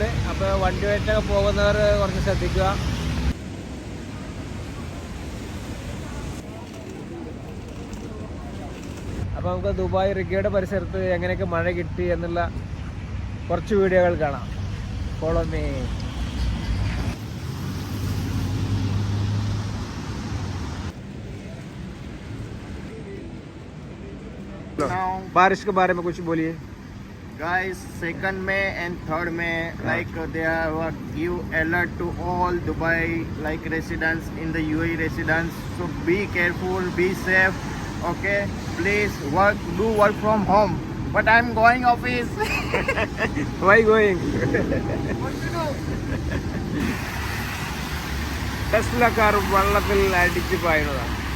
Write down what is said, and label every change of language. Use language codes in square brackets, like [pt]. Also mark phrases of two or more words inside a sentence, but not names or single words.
[ml] അപ്പോൾ വണ്ടിയായിട്ടൊക്കെ പോകുന്നവർ കുറച്ച് ശ്രദ്ധിക്കുക. അപ്പോൾ നമുക്ക് ദുബായ് റിഗയുടെ പരിസരത്ത് എങ്ങനെയൊക്കെ മഴ കിട്ടി എന്നുള്ള കുറച്ച് വീഡിയോകൾ കാണാം. [en] Follow me. [hi] बारिश के बारे में कुछ बोलिए. [en] Guys, 2nd May and 3rd May, like they have give alert to all Dubai like residents in the UAE residents. So be careful, be safe. Okay, please do work from home. But I'm going office. Why going? What to do? [ml] ടെസ്ല കാർ വെള്ളത്തിൽ അടിച്ച് പായുന്നതാണ്.